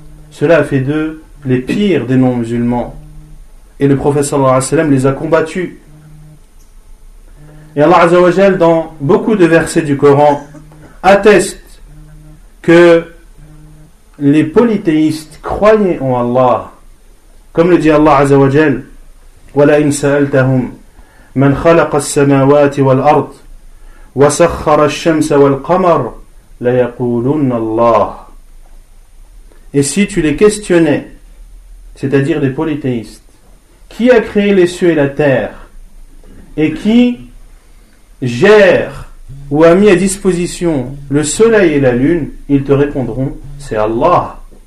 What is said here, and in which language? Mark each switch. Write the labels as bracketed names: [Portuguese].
[French] Cela a fait d'eux les pires des non-musulmans. Et le prophète sallallahu alayhi wa sallam les a combattus. Et Allah Azza wa Jal, dans beaucoup de versets du Coran, atteste que les polythéistes croyaient en Allah. Comme le dit Allah Azza wa Jal, [Arabic] وَلَا إِنْ سَأَلْتَهُمْ مَنْ خَلَقَ السَّمَاوَاتِ وَالْأَرْضِ وَسَخَّرَ الشَّمْسَ وَالْقَمَرِ لَيَقُولُنَّ اللَّهِ. [French] Et si tu les questionnais, c'est-à-dire les polythéistes, qui a créé les cieux et la terre, et qui gère ou a mis à disposition le soleil et la lune, ils te répondront, c'est Allah.